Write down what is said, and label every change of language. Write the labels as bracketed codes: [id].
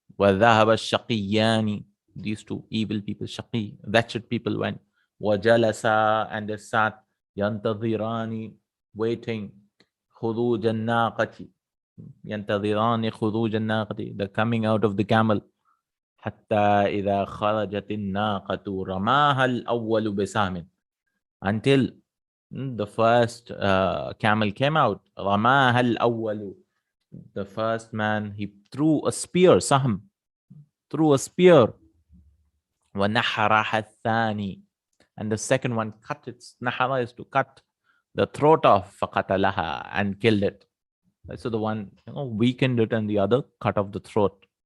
[ar] وَذَهَبَ الشَّقِيَّانِ, [en] these two evil people, shaqi, wretched people went. وَجَلَسَا, and they sat. يَنْتَظِرَانِ, waiting. [ar] خُرُوجَ النَّاقَةِ, يَنْتَظِرَانِ خُرُوجَ النَّاقَةِ, [en] the coming out of the camel. [ar] حَتَّى إِذَا خَرَجَتِ النَّاقَةُ رَمَاهَا الْأَوَّلُ بِسَامٍ, [en] until the first camel came out. [ar] رَمَاهَا الْأَوَّلُ, [en] the first man, he threw a spear, sahm, threw a spear. [ar] وَنَحَرَهَا الثَّانِي, [en] and the second one cut its, nahara is to cut the throat off, فَقَتَلَهَا, and killed it. So the one weakened it and the other cut off the throat.